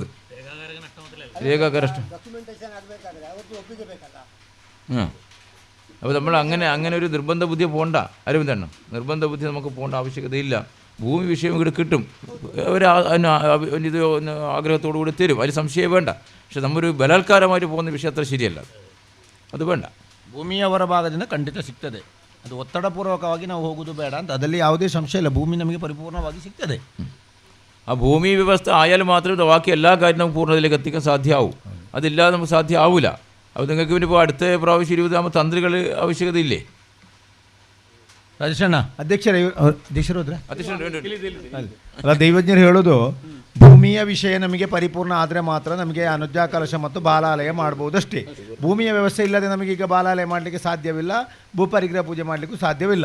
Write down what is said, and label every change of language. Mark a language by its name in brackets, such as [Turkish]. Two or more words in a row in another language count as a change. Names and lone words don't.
[Malayalam] രേഖാകരഷ്ടം അപ്പോൾ നമ്മൾ അങ്ങനെ ഒരു നിർബന്ധ ബുദ്ധി പോകണ്ട. അരവിന്ദണ്ണം, നിർബന്ധ ബുദ്ധി നമുക്ക് പോകേണ്ട ആവശ്യകതയില്ല. ഭൂമി വിഷയം ഇവിടെ കിട്ടും. അവർ ഇത് ആഗ്രഹത്തോടു കൂടി തരും, അതിൽ സംശയം വേണ്ട. പക്ഷെ നമ്മൊരു ബലാത്കാരമായിട്ട് പോകുന്ന വിഷയം അത്ര ശരിയല്ല, അത് വേണ്ട. [Kannada] ಭೂಮಿ ಅವರ ಭಾಗದಿಂದ ಖಂಡಿತ ಸಿಗ್ತದೆ. ಅದು ಒತ್ತಡಪೂರ್ವಕವಾಗಿ ನಾವು ಹೋಗೋದು ಬೇಡ ಅಂತ, ಅದರಲ್ಲಿ ಯಾವುದೇ ಸಂಶಯ ಇಲ್ಲ. ಭೂಮಿ ನಮಗೆ ಪರಿಪೂರ್ಣವಾಗಿ ಸಿಗ್ತದೆ. [Malayalam] ആ ഭൂമി വ്യവസ്ഥ ആയാൽ മാത്രമേ ബാക്കി എല്ലാ കാര്യവും നമുക്ക് പൂർണ്ണതയിലേക്ക് എത്തിക്കാൻ സാധ്യമാവും. അതില്ലാതെ നമുക്ക് സാധ്യമാവില്ല. അപ്പോൾ നിങ്ങൾക്ക് പിന്നെ ഇപ്പോൾ അടുത്ത പ്രാവശ്യം 20 തന്ത്രികൾ ആവശ്യകതയില്ലേ? [Kannada] ರಾಜೇಶಣ್ಣ ಅಧ್ಯಕ್ಷರು ಹೋದ್ರೆ ಅಲ್ಲ, ದೈವಜ್ಞರು ಹೇಳೋದು ಭೂಮಿಯ ವಿಷಯ ನಮಗೆ ಪರಿಪೂರ್ಣ ಆದರೆ ಮಾತ್ರ ನಮಗೆ ಅನುಜ್ಞಾ ಕಲಶ ಮತ್ತು ಬಾಲಾಲಯ ಮಾಡ್ಬೋದು ಅಷ್ಟೇ. ಭೂಮಿಯ ವ್ಯವಸ್ಥೆ ಇಲ್ಲದೆ ನಮಗೀಗ ಬಾಲಾಲಯ ಮಾಡಲಿಕ್ಕೆ ಸಾಧ್ಯವಿಲ್ಲ, ಭೂಪರಿಗ್ರಹ ಪೂಜೆ ಮಾಡಲಿಕ್ಕೂ ಸಾಧ್ಯವಿಲ್ಲ.